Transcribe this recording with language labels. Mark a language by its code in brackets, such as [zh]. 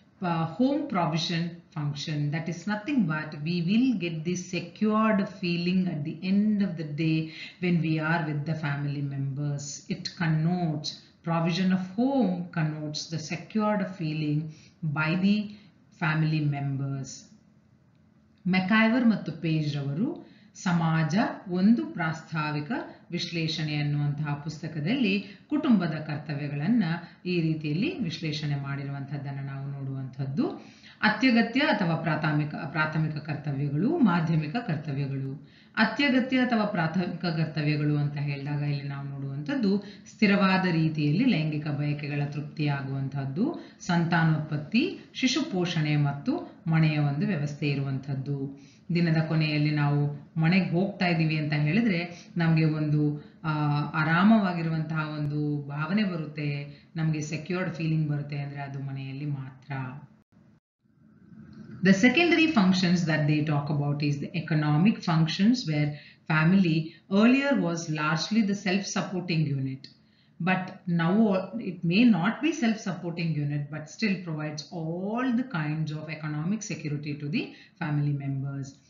[en] home provision function. That is nothing but we will get this secured feeling at the end of the day when we are with the family members. It connotes, provision of home connotes the secured feeling by the family members. [kn] ಮೆಕೈವರ್ ಮತ್ತು page ರವರು ಸಮಾಜ ಒಂದು ಪ್ರಾಸ್ತಾವಿಕ ವಿಶ್ಲೇಷಣೆ ಅನ್ನುವಂತಹ ಪುಸ್ತಕದಲ್ಲಿ ಕುಟುಂಬದ ಕರ್ತವ್ಯಗಳನ್ನು ಈ ರೀತಿಯಲ್ಲಿ ವಿಶ್ಲೇಷಣೆ ಮಾಡಿರುವಂತಹದ್ದನ್ನು ನಾವು ನೋಡುವಂಥದ್ದು. ಅತ್ಯಗತ್ಯ ಅಥವಾ ಪ್ರಾಥಮಿಕ ಕರ್ತವ್ಯಗಳು, ಮಾಧ್ಯಮಿಕ ಕರ್ತವ್ಯಗಳು. ಅತ್ಯಗತ್ಯ ಅಥವಾ ಪ್ರಾಥಮಿಕ ಕರ್ತವ್ಯಗಳು ಅಂತ ಹೇಳಿದಾಗ ಇಲ್ಲಿ ನಾವು ನೋಡುವಂಥದ್ದು ಸ್ಥಿರವಾದ ರೀತಿಯಲ್ಲಿ ಲೈಂಗಿಕ ಬಯಕೆಗಳ ತೃಪ್ತಿಯಾಗುವಂತಹದ್ದು, ಸಂತಾನೋತ್ಪತ್ತಿ, ಶಿಶು ಪೋಷಣೆ ಮತ್ತು ಮನೆಯ ಒಂದು ವ್ಯವಸ್ಥೆ ಇರುವಂಥದ್ದು. ದಿನದ ಕೊನೆಯಲ್ಲಿ ನಾವು ಮನೆಗೆ ಹೋಗ್ತಾ ಇದ್ದೀವಿ ಅಂತ ಹೇಳಿದ್ರೆ ನಮಗೆ ಒಂದು ಆರಾಮವಾಗಿರುವಂತಹ ಒಂದು ಭಾವನೆ ಬರುತ್ತೆ, ನಮಗೆ ಸೆಕ್ಯೂರ್ಡ್ ಫೀಲಿಂಗ್ ಬರುತ್ತೆ ಅಂದ್ರೆ ಅದು ಮನೆಯಲ್ಲಿ ಮಾತ್ರ. [en] The secondary functions that they talk about is the economic functions, where family earlier was largely the self-supporting unit. But now it may not be self-supporting unit, but still provides all the kinds of economic security to the family members.